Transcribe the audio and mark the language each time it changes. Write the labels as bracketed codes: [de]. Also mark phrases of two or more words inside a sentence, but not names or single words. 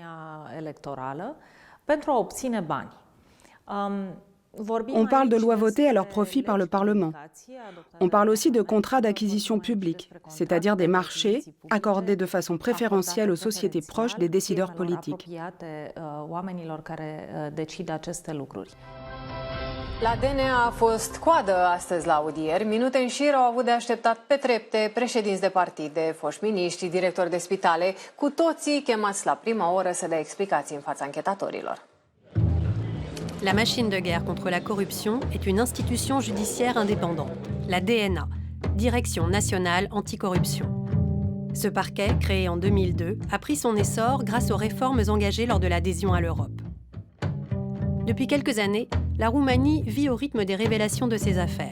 [fr] On parle de lois votées à leur profit par le Parlement. On parle aussi de contrats d'acquisition publique, c'est-à-dire des marchés accordés de façon préférentielle aux sociétés proches des décideurs politiques. [ro] La DNA a fost coadă astăzi la audieri. Minute în șir au avut de așteptat pe trepte președinți de partide, foști miniștri, directori de spitale, cu toții chemați la prima oră să dea explicații în fața anchetatorilor. [fr] La machine de guerre contre la corruption est une institution judiciaire indépendante, la DNA, Direction nationale anticorruption. Ce parquet, créé en 2002, a pris son essor grâce aux réformes engagées lors de l'adhésion à l'Europe. Depuis quelques années, la Roumanie vit au rythme des révélations de ses affaires.